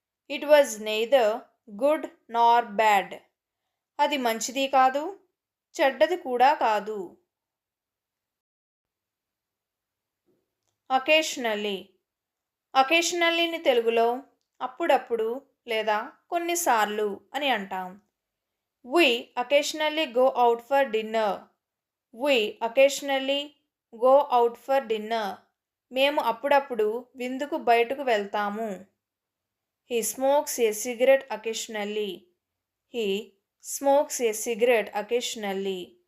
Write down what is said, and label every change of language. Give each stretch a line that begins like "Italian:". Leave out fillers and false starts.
English: It was neither good nor bad.
Telugu: అది మంచిది కాదు, చెడ్డది కూడా కాదు.
English: Occasionally.
Telugu: అకేషనల్లీని తెలుగులో అప్పుడప్పుడు లేదా కొన్నిసార్లు అని అంటాం.
English: We occasionally go out for dinner. We occasionally go out for dinner.
Telugu: మేము అప్పుడప్పుడు విందుకు బయటకు వెళ్తాము.
English: He smokes a cigarette occasionally. He smokes a cigarette occasionally.